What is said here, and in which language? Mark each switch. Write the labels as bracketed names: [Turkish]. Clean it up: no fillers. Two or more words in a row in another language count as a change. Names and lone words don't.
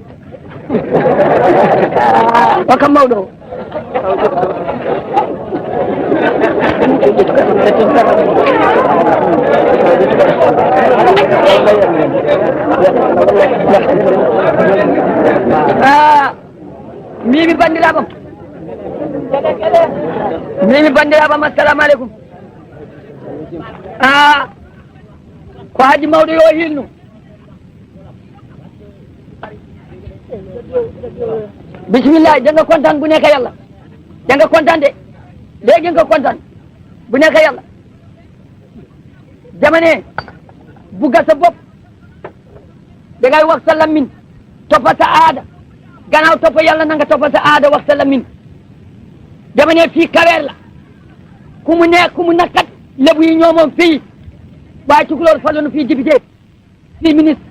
[Fula] o kam mawɗo o mimi bandiraɓam [Arabic] السلام عليكم [Fula] ko haji mawɗo yo hilnu [Wolof] bisimilla janga kontaan bu nekk yàlla janga kontaan de léegi nga kontaan bu nekk yàlla jamane bugga sa bopp dangay wax sa lammin toppa sa aada gannaaw toppa yàlla na nga toppa sa aada wax sa lammin jamane fii kaweer la ku mu neex ku mu nakkat lébu yi ñoo moom fii waaye tukulóor faloonu fii député fii ministre